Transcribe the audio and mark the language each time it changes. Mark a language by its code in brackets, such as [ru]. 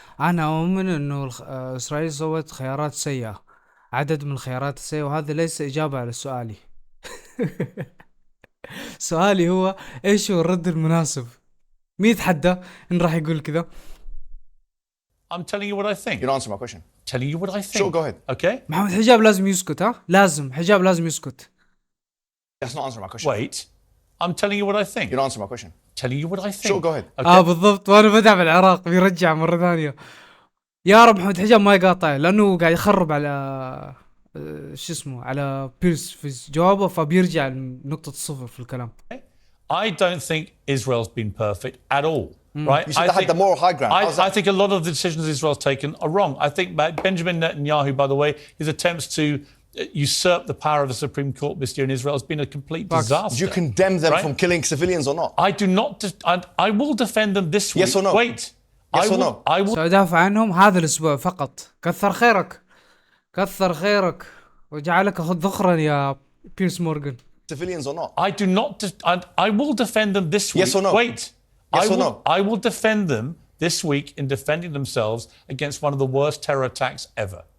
[ar] أنا أؤمن إنه إسرائيل سوت خيارات سيئة، عدد من الخيارات السيئة، وهذا ليس إجابة على سؤالي. سؤالي هو إيش هو الرد المناسب؟ مين يتحدى إن راح يقول كذا؟ [en] I'm telling you what I think. You don't answer my question. Telling you what I think. Sure, go ahead. Okay? [ar] محمد حجاب لازم يسكت، ها؟ لازم حجاب لازم يسكت. [en] That's not answering my question. Wait. I'm telling you what I think. You don't answer my question. Telling you what I think. Sure, go ahead. Okay? [ar] بالضبط، وأنا بدأ بالعراق بيرجع مرة ثانية. يا رب محمد حجاب ما يقاطع لأنه قاعد يخرب على شو اسمه على بيرس في جوابه، فبيرجع لنقطة الصفر في الكلام. [en] I don't think Israel's been perfect at all. Right? You should have had the moral high ground. I think a lot of the decisions Israel's taken are wrong. I think Benjamin Netanyahu, by the way, his attempts to usurp the power of the Supreme Court this year in Israel has been a complete disaster. Do you condemn them right? from killing civilians or not? I do not. I will defend them this week. Yes or no? Wait. Yes or no? I will. [ar] سأدافع عنهم هذا الأسبوع فقط. كثر خيرك، كثر خيرك، وجعلك ذخرا يا بيرس مورغان. [en] Civilians or not? I do not. I will defend them this week. Yes or no? Wait. Yes or no? I will defend them this week in defending themselves against one of the worst terror attacks ever.